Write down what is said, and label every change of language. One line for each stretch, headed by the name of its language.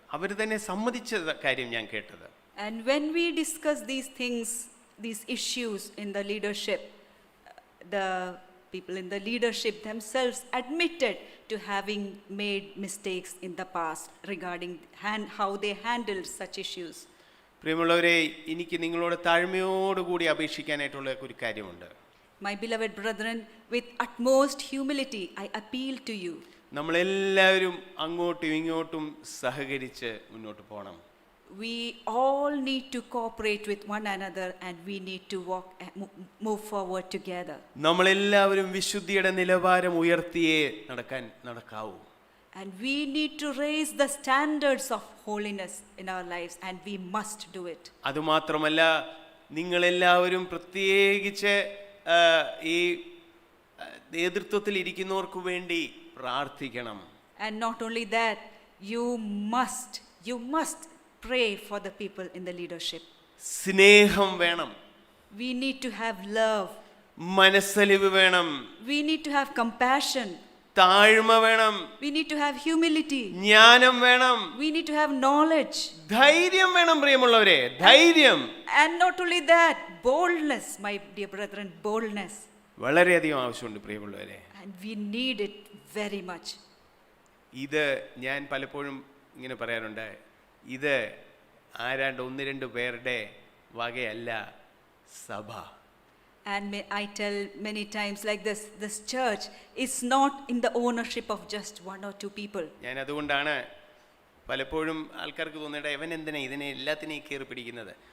Malayalam: അവർ തന്നെ സമ്മതിച്ച കാര്യം ഞാൻ കേട്ടത്.
English: And when we discuss these things, these issues in the leadership, the people in the leadership themselves admitted to having made mistakes in the past regarding how they handled such issues.
Malayalam: പ്രിയമുള്ളവരെ, എനിക്ക് നിങ്ങളോട് താഴ്മയോടുകൂടി അപേക്ഷിക്കാനായിട്ടുള്ള ഒരു കാര്യമുണ്ട്.
English: My beloved brethren, with utmost humility, I appeal to you.
Malayalam: നമ്മളെല്ലാവരും അങ്ങോട്ടും ഇങ്ങോട്ടും സഹകരിച്ച് മുന്നോട്ട് പോകണം.
English: We all need to cooperate with one another and we need to move forward together.
Malayalam: നമ്മളെല്ലാവരും വിശുദ്ധിയുടെ നിലവാരം ഉയർത്തിയേ നടക്കാവൂ.
English: And we need to raise the standards of holiness in our lives and we must do it.
Malayalam: അതുമാത്രമല്ല, നിങ്ങളെല്ലാവരും പ്രത്യേകിച്ച് ഈ നേതൃത്വത്തിൽ ഇരിക്കുന്നവർക്ക് വേണ്ടി പ്രാർത്ഥിക്കണം.
English: And not only that, you must pray for the people in the leadership.
Malayalam: സ്നേഹം വേണം.
English: We need to have love.
Malayalam: മനസ്സലിവ് വേണം.
English: We need to have compassion.
Malayalam: താഴ്മ വേണം.
English: We need to have humility.
Malayalam: ജ്ഞാനം വേണം.
English: We need to have knowledge.
Malayalam: ധൈര്യം വേണം പ്രിയമുള്ളവരെ, ധൈര്യം.
English: And not only that, boldness, my dear brethren, boldness.
Malayalam: വളരെയധികം ആവശ്യമുണ്ട് പ്രിയമുള്ളവരെ.
English: And we need it very much.
Malayalam: ഇത് ഞാൻ പലപ്പോഴും ഇങ്ങനെ പറയാറുണ്ട്, ഇത് ആരാണ്ട് 1-2 പേരുടെ വകയല്ല സഭ.
English: And I tell many times like this church is not in the ownership of just 1 or 2 people.
Malayalam: ഞാൻ അതുകൊണ്ടാണ് പലപ്പോഴും ആൾക്കാർക്ക് തോന്നേണ്ട, ഇവൻ എന്തിനാ ഇതിനെ എല്ലാത്തിനെയും കയറി പിടിക്കുന്നത്.